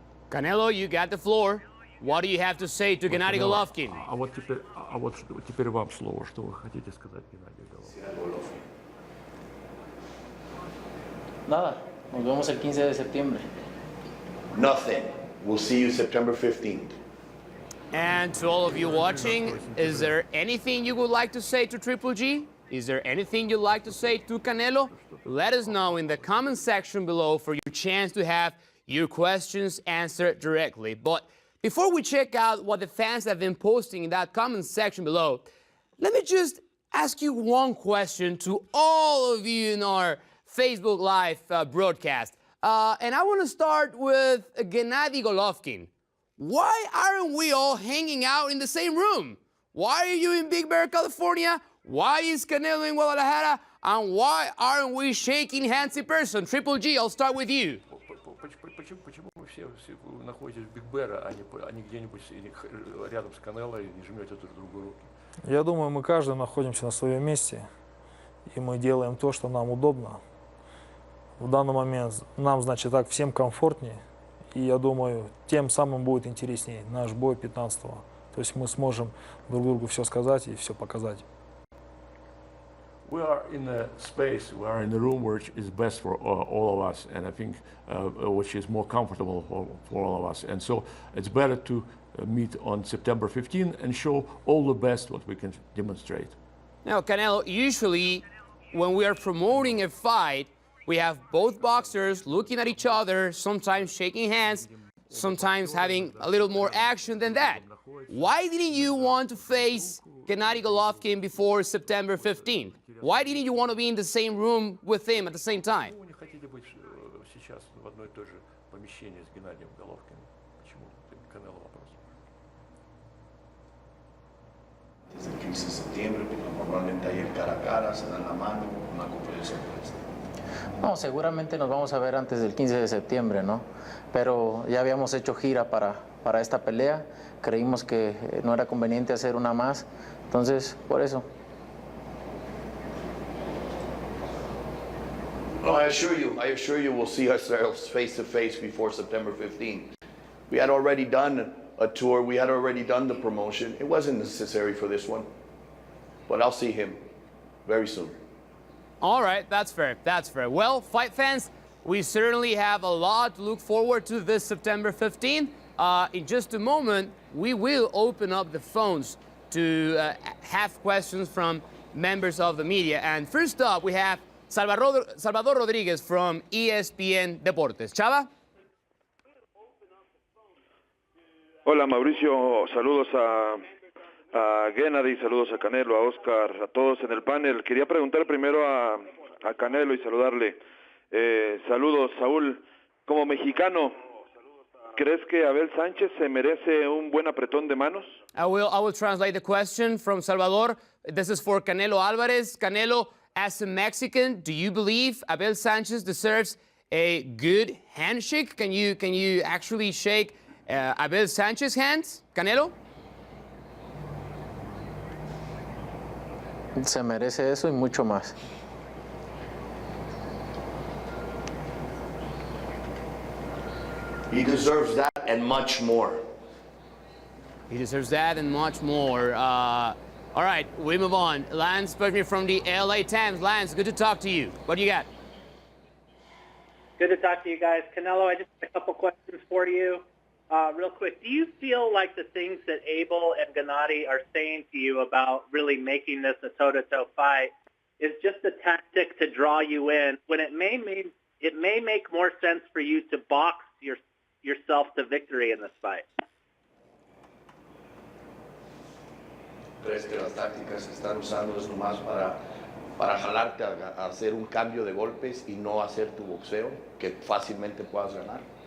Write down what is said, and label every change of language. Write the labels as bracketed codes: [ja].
[en] Canelo, you got the floor. What do you have to say to Gennady Golovkin? [ru] А вот теперь вам слово. Что вы хотите сказать, Геннадий Головкин? [es] Nada, nos vemos el 15 de septiembre. [en] Nothing. We'll see you September 15th. And to all of you watching, is there anything you would like to say to Triple G? Is there anything you'd like to say to Canelo? Let us know in the comment section below for your chance to have your questions answered directly. But before we check out what the fans have been posting in that comment section below, let me just ask you one question to all of you in our Facebook Live broadcast. And I want to start with Gennady Golovkin. Why aren't we all hanging out in the same room? Why are you in Big Bear, California? Why is Canelo in Guadalajara? And why aren't we shaking hands in person? Triple G, I'll start with you. [ru] Почему вы все находитесь в Биг Бэре, а не где-нибудь рядом с Канело и не жмете друг другу руки? Я думаю, мы каждый находимся на своем месте, и мы делаем то, что нам удобно. В данный момент нам, значит, так всем комфортнее, и я думаю, тем самым будет интереснее наш бой 15-го. То есть мы сможем друг другу все сказать и все показать. [en] We are in a space, we are in a room which is best for all of us, and I think which is more comfortable for all of us. And so it's better to meet on September 15 and show all the best what we can demonstrate. Now, Canelo, usually when we are promoting a fight, we have both boxers looking at each other, sometimes shaking hands, sometimes having a little more action than that. Why didn't you want to face Gennady Golovkin before September 15th? Why didn't you want to be in the same room with him at the same time? [ru] Почему вы не хотите быть сейчас в одной и той же помещении с Геннадием Головкиным? Почему? Канело вопрос. [es] Desde el 15 de septiembre, normalmente hay el cara a cara, se dan la mano, una conferencia de prensa. No, seguramente nos vamos a ver antes del 15 de septiembre, ¿no? Pero ya habíamos hecho gira para esta pelea. Creímos que no era conveniente hacer una más. Entonces, por eso. [en] No, I assure you we'll see ourselves face to face before September 15th. We had already done a tour, we had already done the promotion. It wasn't necessary for this one, but I'll see him very soon. All right, that's fair, that's fair. Well, fight fans, we certainly have a lot to look forward to this September 15th. In just a moment, we will open up the phones to have questions from members of the media. And first up, we have Salvador Rodriguez from ESPN Deportes. Chava? [es] Hola Mauricio, saludos a Gennady, saludos a Canelo, a Oscar, a todos en el panel. Quería preguntar primero a Canelo y saludarle. Saludos, Saúl. Como mexicano, ¿crees que Abel Sánchez se merece un buen apretón de manos? [en] I will translate the question from Salvador. This is for Canelo Alvarez. Canelo, as a Mexican, do you believe Abel Sánchez deserves a good handshake? Can you actually shake Abel Sánchez's hands, Canelo? [es] Se merece eso y mucho más. [en] He deserves that and much more. He deserves that and much more. All right, we move on. Lance Berkman from the LA Times. Lance, good to talk to you. What do you got? Good to talk to you guys. Canelo, I just have a couple questions for you. Real quick, do you feel like the things that Abel and Gennady are saying to you about really making this a toe-to-toe fight is just a tactic to draw you in, when it may make more sense for you to box yourself to victory in this fight? [es] ¿Crees que las tácticas que están usando es nomás para jalarte a hacer un cambio de golpes y no hacer tu boxeo, que fácilmente puedas ganar?